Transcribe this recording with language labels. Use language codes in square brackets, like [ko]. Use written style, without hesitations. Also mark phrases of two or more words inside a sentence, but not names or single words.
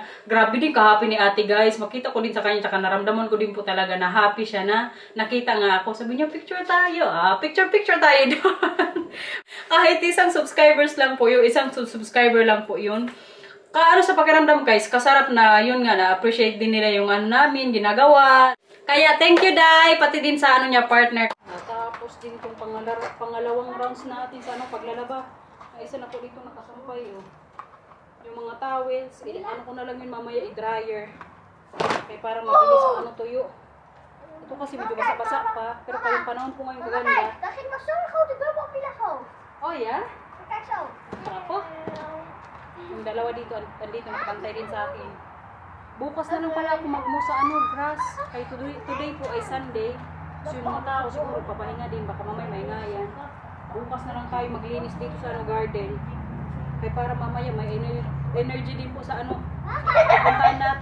[tl] Grabe din ka-happy ni ate, guys. Makita ko din sa kanya, tsaka naramdaman ko din po talaga na happy siya na nakita nga ako. Sabi niya, picture tayo. Picture tayo doon. Kahit isang subscribers lang po yun, isang subscriber lang po yun. Kaano sa pakiramdam, guys, kasarap na yun nga, na-appreciate din nila yung namin, ginagawa. Kaya [en] thank you, [tl] Day, pati din sa niya, partner. Tapos din itong pangalawang rounds natin sa paglalaba. Ay, isa na po dito nakasampay, oh. Yung mga towels, ko na lang yun mamaya, i-dryer. Kaya para mabilis ang tuyo. Ito kasi medyo basa-basa pa, pero kayong panahon po ngayon kaganda. [nl] Dat ging maar zo'n grote bubbel op je hoofd. [en] Oh, yeah? [nl] Kijk zo. [tl] Ako? Yung dalawa dito, andito, nakapantay din sa akin. Bukas na lang pala ako magmo sa grass. Kay today po ay Sunday. So yung mga tao siguro papahinga din, baka mamaya mahingayan. Bukas na lang tayo maglinis dito sa garden. Kaya para mamaya may energy din po sa pupuntahan natin.